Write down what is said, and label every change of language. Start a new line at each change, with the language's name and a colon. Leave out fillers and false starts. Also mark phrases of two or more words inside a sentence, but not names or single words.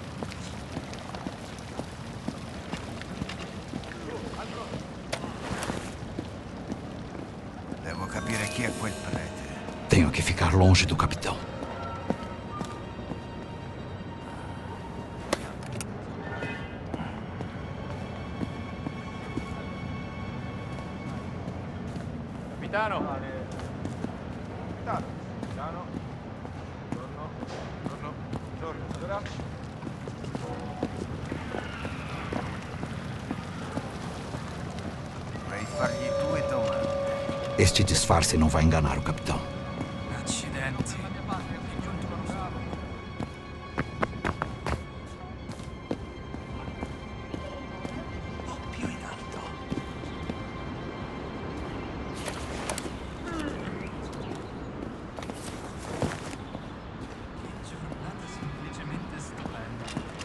Italian: Devo capire chi è quel prete.
Portuguese: Tenho que ficar longe do capitão.
Italian: Capitano. Capitano. Capitano. Buongiorno. Allora. Vorrei fargli 2 domande.
Portuguese: Este disfarce não vai enganar o capitão.
Italian: Accidenti. Più in alto. Che giornata semplicemente stupenda.